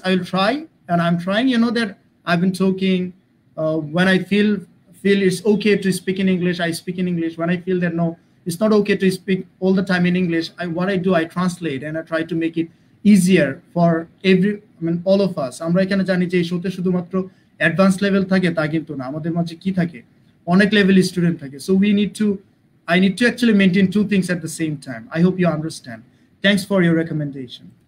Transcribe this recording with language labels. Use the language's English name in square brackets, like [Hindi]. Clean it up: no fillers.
[English] I will try, and I'm trying. You know that I've been talking. When I feel it's okay to speak in English, I speak in English. When I feel that no, it's not okay to speak all the time in English, what I do, I translate and I try to make it easier for all of us. [Bangla] আমরা এখানে জানি যে এই শোতে শুধুমাত্র advance level থাকে তা কিন্তু না, আমাদের মাঝে কি থাকে, অনেক লেভেল স্টুডেন্ট থাকে। [English] So I need to actually maintain two things at the same time. I hope you understand. Thanks for your recommendation.